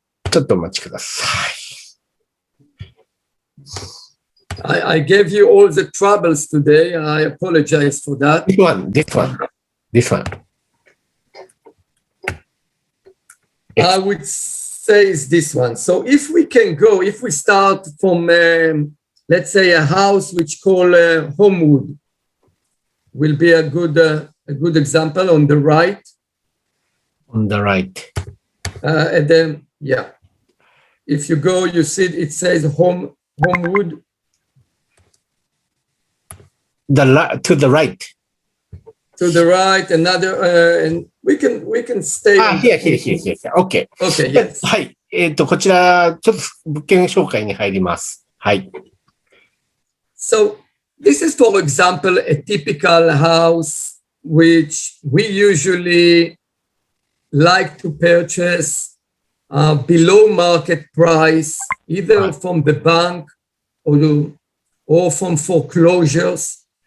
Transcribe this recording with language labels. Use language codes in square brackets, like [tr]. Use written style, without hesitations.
[ja] ちょっとお待ちください。 [en] I gave you all the troubles today. I apologize for that. This one. I would say is this one. So if we start from, let's say, a house which called Homewood, will be a good example on the right. On the right. And then, yeah. If you go, you see it says Homewood. To the right. To the right, another, and we can stay. Here. Okay. Okay, yes. [ja] はい。こちら、ちょっと物件紹介に入ります。はい。 [en] So, this is, for example, a typical house which we usually like to purchase below market price, either from the bank or from foreclosures.